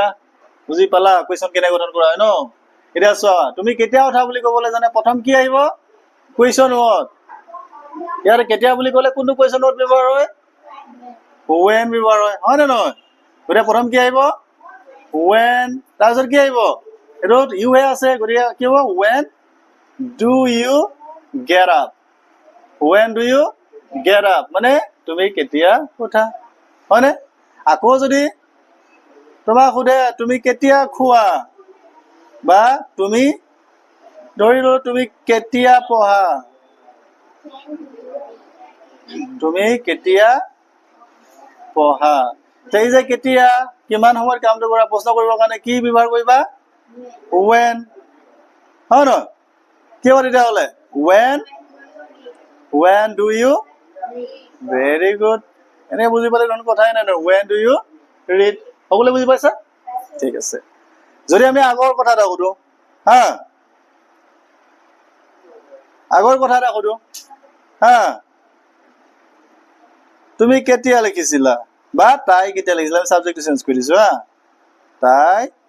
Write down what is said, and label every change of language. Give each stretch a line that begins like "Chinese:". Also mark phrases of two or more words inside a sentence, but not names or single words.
Assamese: বুজি পালা কুৱেশ্যন কেনেকৈ গঠন কৰা হয় ন এতিয়া চোৱা তুমি কেতিয়া উঠা বুলি ক'বলৈ জানে প্ৰথম কি আহিব কুৱেশ্যন নোট ইয়াত কেতিয়া বুলি ক'লে কোনটো কুৱেশ্যন নোট ব্যৱহাৰ হয় when ব্যৱহাৰ হয় নে নহয় গতিকে প্ৰথম কি আহিব when তাৰপিছত কি আহিব এইটোত you হে আছে গতিকে কি হ'ব
English: when do you get up when do you get up
Assamese: মানে তুমি কেতিয়া উঠা হয়নে আকৌ যদি তোমাক সোধে তুমি কেতিয়া খোৱা বা তুমি ধৰি লও তুমি কেতিয়া পঢ়া তুমি কেতিয়া পঢ়া এই যে কেতিয়া কিমান সময়ত কামটো কৰা প্ৰশ্ন কৰিবৰ কাৰণে কি ব্যৱহাৰ কৰিবা when হয় ন কি হ'ব তেতিয়াহ'লে
English: when do you very good
Assamese: এনে বুজি পালে কোনো কথাই নাই
English: when do you read
Assamese: সকলোৱে বুজি পাইছা ঠিক আছে যদি আমি আগৰ কথা এটা সুধো হা আগৰ কথা এটা সুধো হা তুমি কেতিয়া লিখিছিলা বা তাই কেতিয়া লিখিছিলা আমি সাবজেক্টটো চেঞ্জ কৰি দিছো হা তাই